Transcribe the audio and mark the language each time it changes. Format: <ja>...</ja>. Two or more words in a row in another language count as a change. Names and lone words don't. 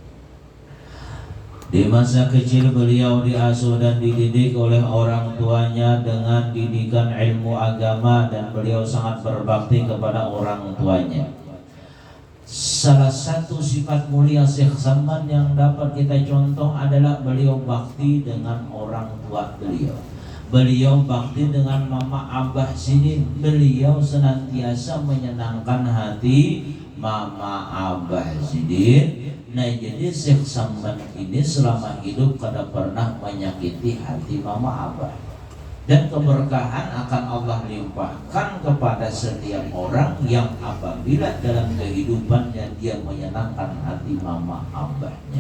<id>Di masa kecil beliau diasuh dan dididik oleh orang tuanya dengan didikan ilmu agama, dan beliau sangat berbakti kepada orang tuanya. Salah satu sifat mulia Syekh Samman yang dapat kita contoh adalah beliau bakti dengan orang tua beliau. Beliau bakti dengan Mama Abah Sidin. Beliau senantiasa menyenangkan hati Mama Abah Sidin. Nah, jadi Syekh Samman ini selama hidup kada pernah menyakiti hati Mama Abah. Dan keberkahan akan Allah limpahkan kepada setiap orang yang apabila dalam kehidupannya dia menyenangkan hati Mama Abahnya.</id>